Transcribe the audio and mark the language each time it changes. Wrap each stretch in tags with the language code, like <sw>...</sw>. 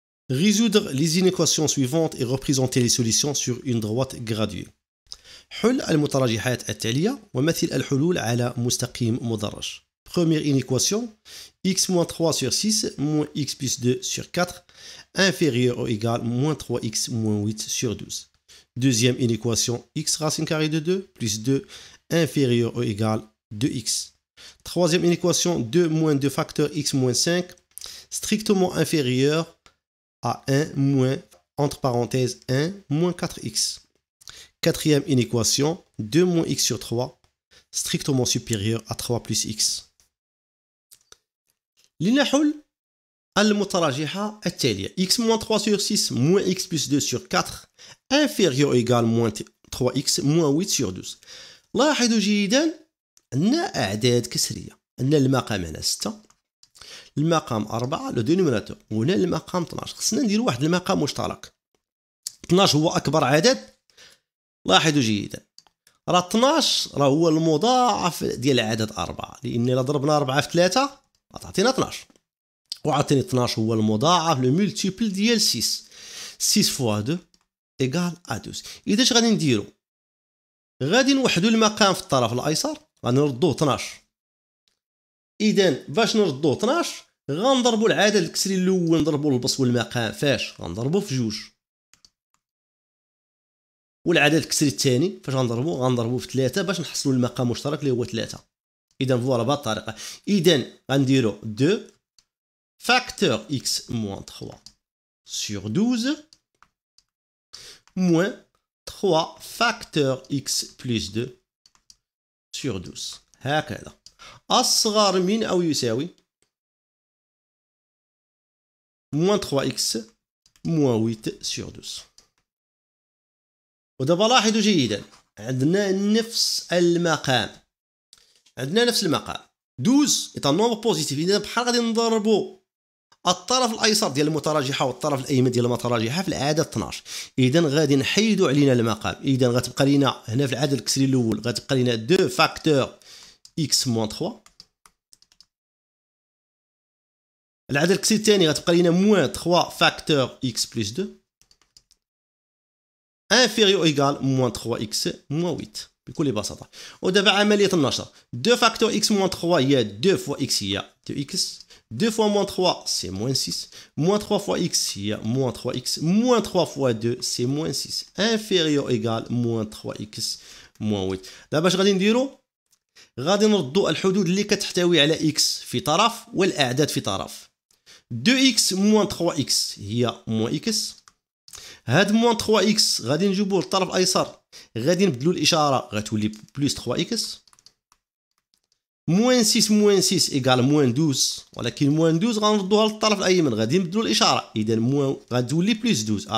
<fr>Résoudre les inéquations suivantes et représenter les solutions sur une droite graduée.</fr> <ar>حل المتراجحات التالية ومثل الحلول على مستقيم مدرج.</ar> <fr>Première inéquation, x-3 sur 6 moins x plus 2 sur 4 inférieur ou égal moins 3x moins 8 sur 12. Deuxième inéquation, x racine carrée de 2 plus 2 inférieur ou égal 2x. Troisième inéquation, 2 moins 2 facteur x moins 5 strictement inférieur à 1 moins, entre parenthèses, 1 moins 4x. Quatrième inéquation, 2 moins x sur 3, strictement supérieur à 3 plus x.</fr> <ar>لنحل المتراجحة التالية</ar> <fr>x moins 3 sur 6 moins x plus 2 sur 4 inférieur ou égal moins 3x moins 8 sur 12.</fr> <ar>لاحظوا جيدا أن أعداد كسرية، أن المقام هنا 6، المقام 4</ar> <fr>لو دينوميناتور،</fr> <ar>وهنا المقام 12. خصنا نديرو واحد المقام مشترك. 12 هو أكبر عدد. لاحظوا جيدا راه 12 راه هو المضاعف ديال العدد 4، لأن إلا ضربنا 4 في 3 غتعطينا 12، وعطيني 12 هو المضاعف</ar> <fr>لو مولتيبل</fr> <ar>ديال 6.</ar> <fr>6 فوا 2 إيكال أ 12.</fr> <ar>إذا اش غادي نديرو؟ غادي نوحدو المقام في الطرف الأيسر، غادي نردوه 12. إذا باش نردوه 12 غنضربو العدد الكسري الأول نضربو البسط والمقام فاش؟ غنضربو في جوج. والعدد الكسري الثاني فاش غنضربو في 3 باش نحصلوا المقام المشترك اللي هو 3. إذا فوالا بهذه الطريقة. إذا غنديرو</ar> <fr>2 فاكتور x moins 3 sur 12 moins 3 فاكتور x plus 2 sur 12.</fr> <ar>هكذا أصغر من أو يساوي</ar> <fr>moins 3x moins 8 sur 12.</fr> <ar>ودابا لاحظوا جيدا عندنا نفس المقام،</ar> <fr>12 est un nombre positif.</fr> <ar>إذا بحال غادي نضربوا الطرف الأيسر ديال المتراجحة والطرف الأيمن ديال المتراجحة في العدد 12. إذا غادي نحيدوا علينا المقام. إذا غتبقى لينا هنا في العدد الكسري الأول غتبقى لينا 2 فاكتور x moins 3. العدد الكسري الثاني غتبقى لينا موان</ar> <fr>3 فاكتور x plus 2 inférieur ou égal moins 3x moins 8</fr> <ar>بكل بساطة. ودابا عملية النشر</ar> <fr>2 فاكتور x moins 3 هي 2 fois x هي 2x، 2 fois moins 3 c'est moins 6، moins 3 fois x هي moins 3x، moins 3 fois 2 c'est moins 6 inférieur ou égal moins 3x moins 8.</fr> <ar>دابا اش غادي نديرو؟ غادي نردو الحدود اللي كتحتوي على x في طرف والأعداد في طرف. 2x moins 3x هي moins x، هاد موان 3x غادي نجيبوه للطرف الايسر غادي نبدلو الاشاره غتولي بلس 3x،</ar> <fr>موان 6 ايكال موان 12،</fr> <ar>ولكن موان 12 غنردوها للطرف الايمن غادي نبدلو الاشاره، اذا موان غتولي بلس 12.</ar>